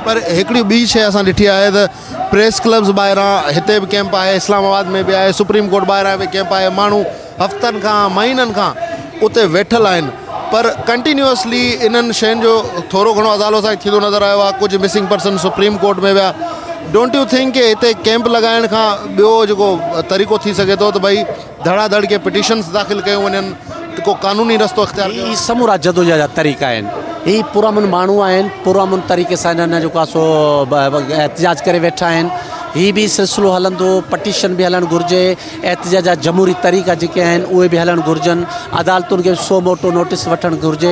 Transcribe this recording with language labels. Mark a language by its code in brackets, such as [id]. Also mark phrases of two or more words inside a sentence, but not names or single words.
[sd] पर हिकिड़ी ॿी शइ असां ॾिठी आहे त [en] press clubs [sd] ॿाहिरां हिते बि कैंप आहे, इस्लामाबाद में बि आहे, सुप्रीम कोर्ट ॿाहिरां बि कैंप आहे, माण्हू हफ़्तनि खां महीननि खां उते वेठल आहिनि, पर कंटिन्यूअसली इन्हनि शयुनि जो थोरो घणो अदालो सां थींदो नज़र आयो आहे। कुझु [en] missing person [sd] सुप्रीम कोर्ट में विया। [en] don't you think [sd] कि हिते कैंप लॻाइण खां ॿियो जेको तरीक़ो थी सघे थो त भई धड़ाधड़ के पिटिशन्स दाख़िल कयूं वञनि, त को कानूनी रस्तो इख़्तियार कयो? ही समूरा जदोजहद तरीक़ा आहिनि, ही पुरअमन माण्हू आहिनि, पुरअमन तरीक़े सां हिननि जेको आहे सो एहतिजाज करे वेठा आहिनि। ही बि सिलसिलो हलंदो, पटिशन बि हलणु घुरिजे, एहतिजाज जा जमहूरी तरीक़ा जेके आहिनि उहे बि हलणु घुरिजनि, अदालतुनि खे सो मोटो नोटिस वठणु घुरिजे।